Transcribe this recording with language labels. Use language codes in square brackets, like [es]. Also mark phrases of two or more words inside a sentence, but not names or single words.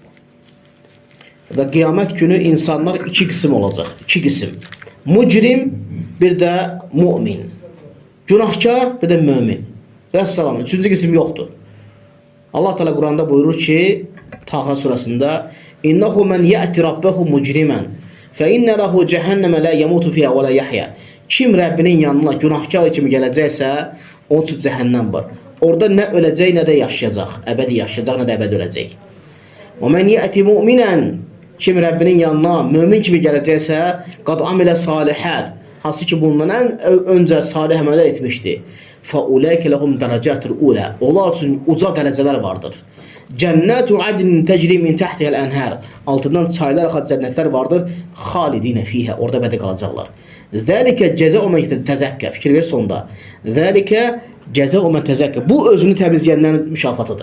[az] Və qiyamət günü insanlar iki qism olacaq. İki qism. Mücrim, bir də mümin. Günahkar, bir də mömin. Və salam. Üçüncü qism yoxdur. Allah Teala Quranda buyurur ki, Taha surasında: [ar] "إنه من يأت ربه مجرما فإن له جهنم لا يموت فيها ولا يحيى." [az] Kim Rəbbinin yanına günahkar kimi gələcəksə, onun üçün cəhənnəm var. Orada nə öləcək, nə də yaşayacaq. Əbədi yaşayacaq, nə də əbədi öləcək. [ar] "ومن يأت مؤمنا." [az] Kim Rəbbinin yanına mömin kimi gələcəksə, [ar] قد عمل الصالحات. [az] Hansı ki bundan öncə salih əməllər etmişdi. [ar] فَاُولَٰئِكَ لَهُمْ دَرَجَاتُ الْاُولَى. [az] Onlar üçün uca dərəcələr vardır. [ar] جنات عدن تجري من تحتها الأنهار. [az] Altından çaylar axan cənnətlər vardır. [ar] خالدين فيها. [az] Orada əbədi qalacaqlar. [ar] ذلك جزاء من تزكى. [az] Fikir ver sonda. [ar] ذلك جزاء من تزكى. [az] Bu özünü təmizləyənlərin mükafatıdır.